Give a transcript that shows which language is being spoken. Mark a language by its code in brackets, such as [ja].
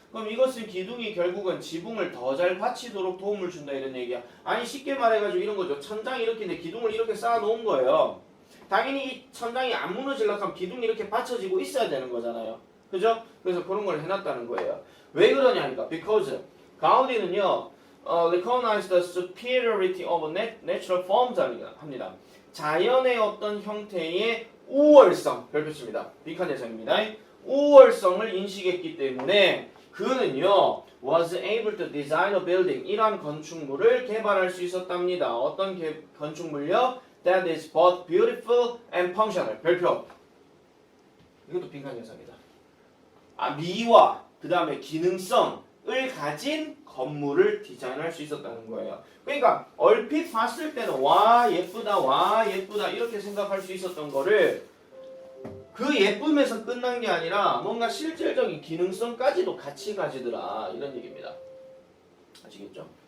[ko] 그럼 이것은 기둥이 결국은 지붕을 더 잘 받치도록 도움을 준다 이런 얘기야. 아니 쉽게 말해가지고 이런 거죠. 천장이 이렇게 있는데 기둥을 이렇게 쌓아 놓은 거예요. 당연히 이 천장이 안 무너지려고 하면 기둥이 이렇게 받쳐지고 있어야 되는 거잖아요. 그죠? 그래서 그런 걸 해놨다는 거예요. 왜 그러냐니까. [en] Because [ko] 가우디는요. [en] recognize the superiority of natural forms 합니다. [ko] 자연의 어떤 형태의 우월성 별표입니다. 빈칸 예상입니다. 우월성을 인식했기 때문에 그는요 [en] was able to design a building [ko] 이러한 건축물을 개발할 수 있었답니다. 어떤 건축물요? [en] That is both beautiful and functional [ko] 별표. 이것도 빈칸 예상이다. 미와 그 다음에 기능성을 가진 건물을 디자인할 수 있었다는 거예요. 그러니까 얼핏 봤을 때는 와 예쁘다 이렇게 생각할 수 있었던 거를 그 예쁨에서 끝난 게 아니라 뭔가 실질적인 기능성까지도 같이 가지더라 이런 얘기입니다. 아시겠죠?